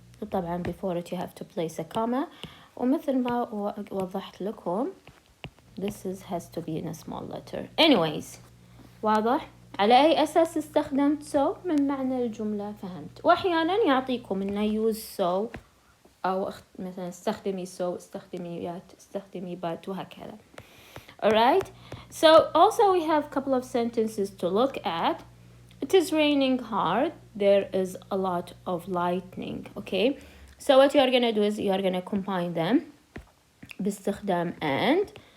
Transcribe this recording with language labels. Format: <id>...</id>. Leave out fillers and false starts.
<en>طبعا before it you have to place a comma</en> <ar>ومثل ما وضحت لكم</ar> <en>this has to be in a small letter.</en> <ar>anyways واضح على أي أساس استخدمت so من معنى الجملة فهمت. وأحيانا يعطيكم إنه use so أو مثلا استخدمي so استخدمي but وهكذا.</ar> <en>alright, so also we have a couple of sentences to look at. It is raining hard. There is a lot of lightning. Okay, so what you are gonna do is you are gonna combine them باستخدام and.</en>